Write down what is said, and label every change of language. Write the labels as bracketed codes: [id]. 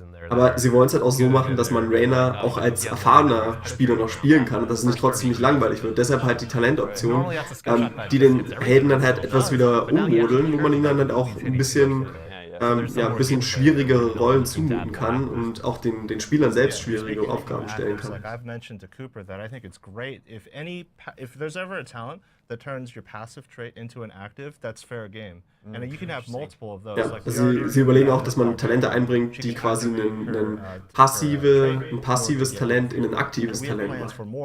[de] Aber sie wollen es halt auch so machen, dass man Raynor auch als erfahrener Spieler noch spielen kann und dass es nicht trotzdem nicht langweilig wird. Deshalb halt die Talentoption, die den Helden dann halt etwas wieder ummodeln, wo man ihn dann halt auch ein bisschen ein bisschen schwierigere Rollen zumuten kann und auch den Spielern selbst schwierige Aufgaben stellen kann. [en] I've mentioned to Cooper that I think it's great if there's ever a talent that turns your passive trait into an active, that's fair game. And you can have multiple of those. [de] Ja, sie überlegen auch, dass man Talente einbringt, die quasi ein passives Talent in ein aktives Talent machen.